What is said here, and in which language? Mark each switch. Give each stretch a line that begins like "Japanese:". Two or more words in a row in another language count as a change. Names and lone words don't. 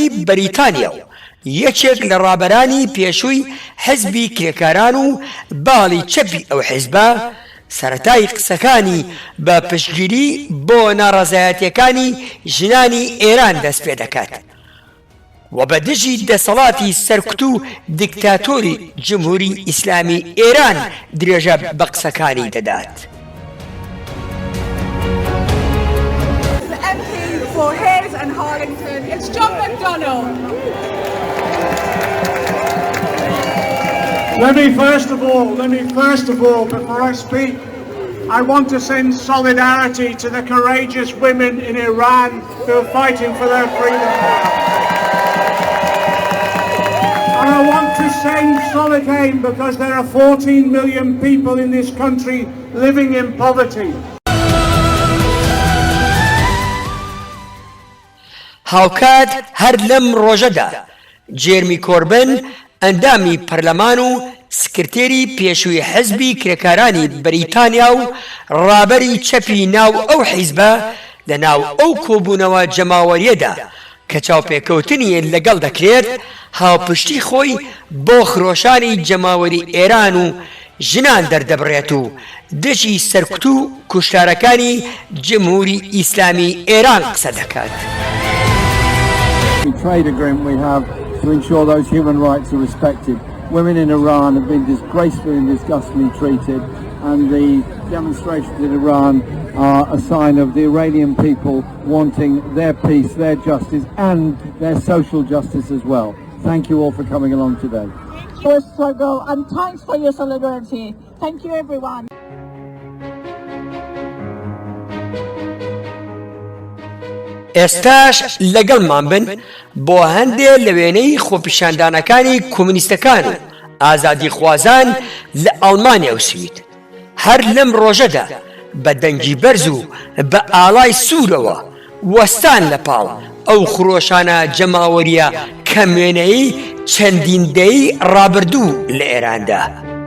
Central Kurdish: بەریتانیا و یەکێک لە ڕابەرانی پێشووی حیزبی کرێکاران و باڵی چەپی ئەو حیزبە سەرەتای قسەکانی بە پشتگیری بۆ ناڕەزایەتیەکانی ژنانی ئێران دەست پێ دەکات و بە دژی دەسەڵاتی سەرکوت و دیکتاتۆری جمهوری ئیسلامی ئێران درێژە بە قسەکانی دەدات.
English: The MP for Hayes and Harlington, it's John McDonnell. Let me first of all, before I speak, I want to send solidarity to the courageous women in Iran who are fighting for their freedom. And I want to send solidarity because there are 14 million people in this country living in poverty.
Central Kurdish: هاوکات هەر لەم ڕۆژەدا جێرمی کۆربن ئەندامی پەرلەمان و سکرتێری پێشووی حیزبی کرێکارانی بەریتانیا و ڕابەری چەپی ناو ئەو حیزبە لە ناو ئەو کۆبوونەوە جەماوەریەدا کە چاوپێکەوتنی لەگەڵ دەکرێت هاوپشتی خۆی بۆ خرۆشانی جەماوەری ئێران و ژنان دەردەبڕێت و دژی سەرکوت و کوشتارەکانی جمهوری ئیسلامی ئێران قسە دەکات.
English: Trade agreement we have to ensure those human rights are respected. Women in Iran have been disgracefully and disgustingly treated, and the demonstrations in Iran are a sign of the Iranian people wanting their peace, their justice and their social justice as well. Thank you all for coming along today. Your struggle and thanks for your solidarity. Thank you everyone.
Central Kurdish: ئێستاش لەگەڵمان بن بۆ هەندێک لە وێنەی خۆپیشاندانەکانی کۆمونیستەکان و ئازادی خوازان لە ئەڵمانیا و سوید هەر لەم ڕۆژەدا بە دەنگی بەرز و بە ئاڵای سوورەوە وەستان لە پاڵ ئەو خڕۆشانە جەماوەریە کە وێنەی چەندین دەی ڕابردوو لە ئێراندا.